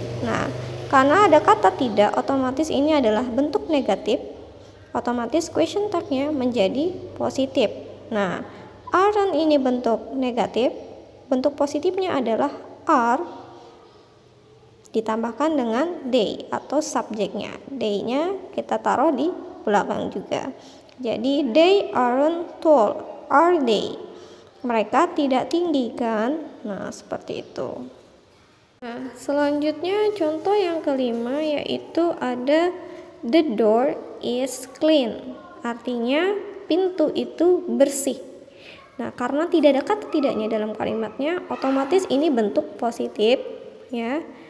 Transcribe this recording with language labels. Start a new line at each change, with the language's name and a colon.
Indonesian: Nah, karena ada kata tidak, otomatis ini adalah bentuk negatif, otomatis question tag-nya menjadi positif. Nah, aren't ini bentuk negatif, bentuk positifnya adalah are ditambahkan dengan they atau subjeknya. They-nya kita taruh di belakang juga.
English: Jadi they aren't tall, are they?
Indonesian: Mereka tidak tinggi kan? Nah, seperti itu. Nah, selanjutnya contoh yang kelima yaitu ada
English: the door is clean.
Indonesian: Artinya pintu itu bersih. Nah, karena tidak ada kata tidaknya dalam kalimatnya, otomatis ini bentuk positif ya.